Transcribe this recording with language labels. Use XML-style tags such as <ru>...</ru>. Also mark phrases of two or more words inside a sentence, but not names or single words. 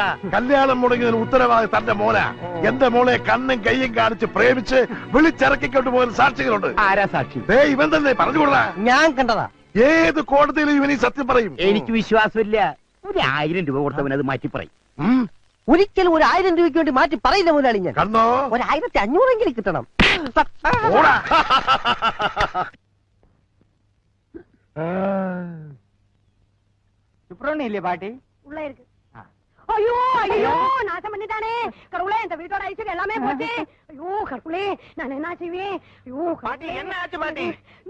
<ml>കല്യാണം മുടങ്ങിയതിന് ഉത്തരവാദി തന്റെ മോല. എന്റെ മോളെ കണ്ണും കയ്യും കാണിച്ച് പ്രേമിച്ച് വിളിച്ചിറക്കിക്കൊണ്ട് പോയ സാക്ഷികളുണ്ട്. ആരാ സാക്ഷി? ഇവൻ തന്നെ പറഞ്ഞുകൊള്ളാ. ഞാൻ കണ്ടതാ. ഏത് കോടതിയിലും ഇവൻ ഈ സത്യം പറയും. എനിക്ക് വിശ്വാസമില്ല. 1000 രൂപ കൊടുത്തവൻ അത് മാറ്റി പറയും. ഒരിക്കലും 1000 രൂപയ്ക്ക് വേണ്ടി മാറ്റി പറയില്ല മുതലാളി. ഞാൻ കണ്ടോ, 1500 കിട്ടണം.</ml> <ta>சுப்ரமணியிலே பாட்டி உள்ள இருக்கு. ஐயோ ஐயோ, நாசம் பண்ணிட்டானே கடவுளே. இந்த வீட்டோட ஐஸ்வர்யம் எல்லாமே போச்சு. ஐயோ கடவுளே, நான் என்ன செய்வேன்? ஐயோ பாட்டி, என்ன ஆச்சு பாட்டி?</ta>